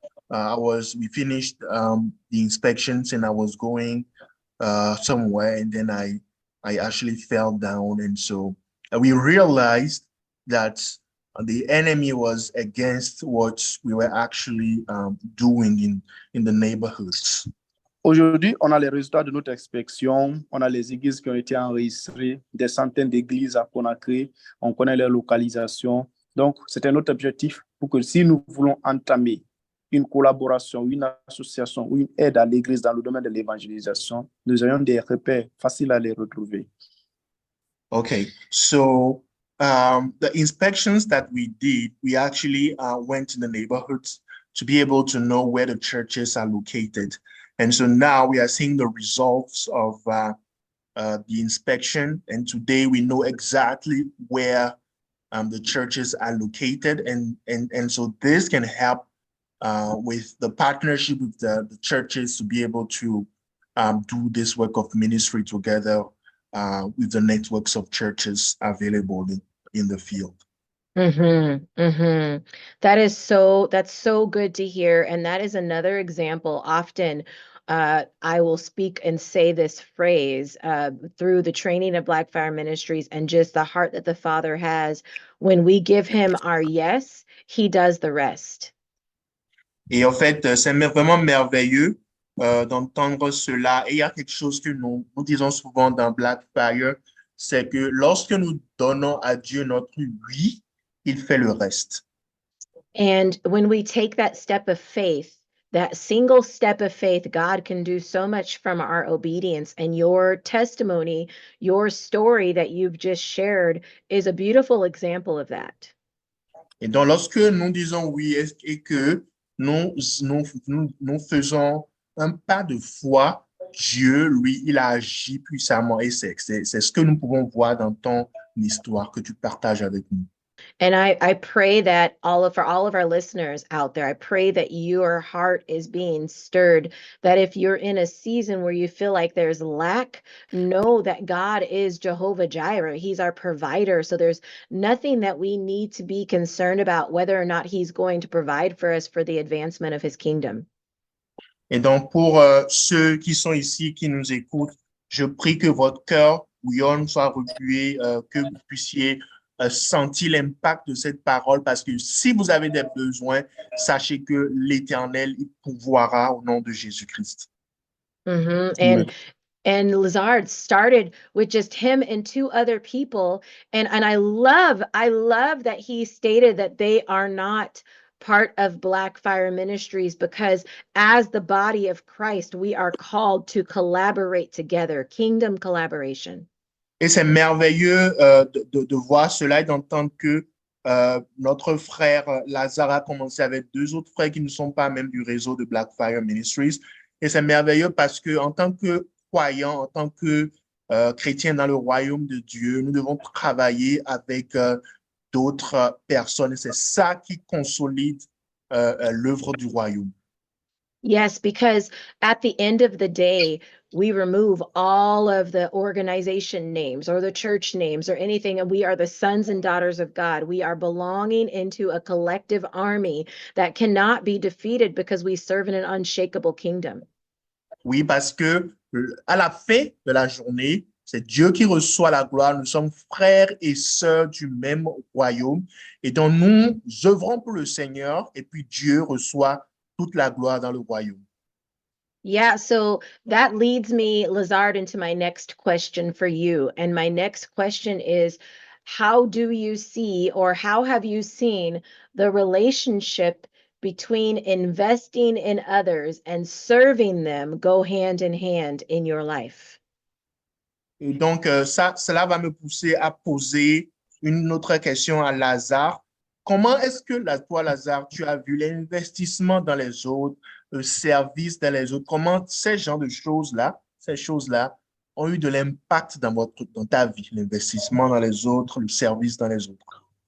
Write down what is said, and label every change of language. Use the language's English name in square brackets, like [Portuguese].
[English] We finished the inspections and I was going somewhere, and then I actually fell down. And so we realized that the enemy was against what we were actually doing in the neighborhoods. [French] Aujourd'hui, on a les résultats de notre inspection. On a les églises qui ont été enregistrées, des centaines d'églises à Conakry. On connaît leur localisation. Donc, c'était notre objectif pour que si nous voulons entamer une collaboration, une association ou une aide à l'Église dans le domaine de l'évangélisation, nous ayons des repères faciles à les retrouver. [English] Okay, so the inspections that we did, we actually went in the neighborhoods to be able to know where the churches are located. And so now we are seeing the results of the inspection. And today we know exactly where the churches are located. And so this can help with the partnership with the churches to be able to do this work of ministry together with the networks of churches available in the field. That's so good to hear. And that is another example. Often I will speak and say this phrase through the training of Black Fire Ministries and just the heart that the Father has. When we give him our yes, he does the rest. [French] Et en fait, c'est vraiment merveilleux d'entendre cela. Et il y a quelque chose que nous disons souvent dans Black Fire, c'est que lorsque nous donnons à Dieu notre oui, il fait le reste. [English] And when we take that step of faith, that single step of faith, God can do so much from our obedience. And your testimony, your story that you've just shared is a beautiful example of that. [French] Et donc, lorsque nous disons oui et que nous faisons un pas de foi, Dieu, lui, il a agi puissamment. Et c'est ce que nous pouvons voir dans ton histoire que tu partages avec nous. [English] And I pray that for all of our listeners out there, I pray that your heart is being stirred, that if you're in a season where you feel like there's lack, know that God is Jehovah Jireh. He's our provider. So there's nothing that we need to be concerned about whether or not he's going to provide for us for the advancement of his kingdom. [French] Et donc, pour ceux qui sont ici, qui nous écoutent, je prie que votre cœur bouillonne, soit remué, que vous puissiez sentir l'impact de cette parole, parce que si vous avez des besoins, sachez que l'Éternel il pourvoira au nom de Jésus-Christ. [English] And Lazard started with just him and two other people, and I love that he stated that they are not part of Black Fire Ministries, because as the body of Christ, we are called to collaborate together, kingdom collaboration. [French] Et c'est merveilleux de voir cela et d'entendre que notre frère Lazare a commencé avec deux autres frères qui ne sont pas même du réseau de Black Fire Ministries. Et c'est merveilleux parce que en tant que croyants, en tant que chrétiens dans le royaume de Dieu, nous devons travailler avec d'autres personnes. Et c'est ça qui consolide l'œuvre du royaume. [English] Yes, because at the end of the day, we remove all of the organization names or the church names or anything, and we are the sons and daughters of God. We are belonging into a collective army that cannot be defeated because we serve in an unshakable kingdom. [French] Oui, parce que à la fin de la journée, c'est Dieu qui reçoit la gloire. Nous sommes frères et sœurs du même royaume. Et donc, nous œuvrons pour le Seigneur et puis Dieu reçoit toute la gloire dans le royaume. [English] Yeah, so that leads me, Lazard, into my next question for you. And my next question is, how do you see, or how have you seen the relationship between investing in others and serving them go hand in hand in your life? [French] Et donc, cela va me pousser à poser une autre question à Lazare. Comment est-ce que toi, Lazare, tu as vu l'investissement dans les autres, le service dans les autres, comment ces genres de choses-là, ont eu de l'impact dans ta vie, l'investissement dans les autres, le service dans les autres?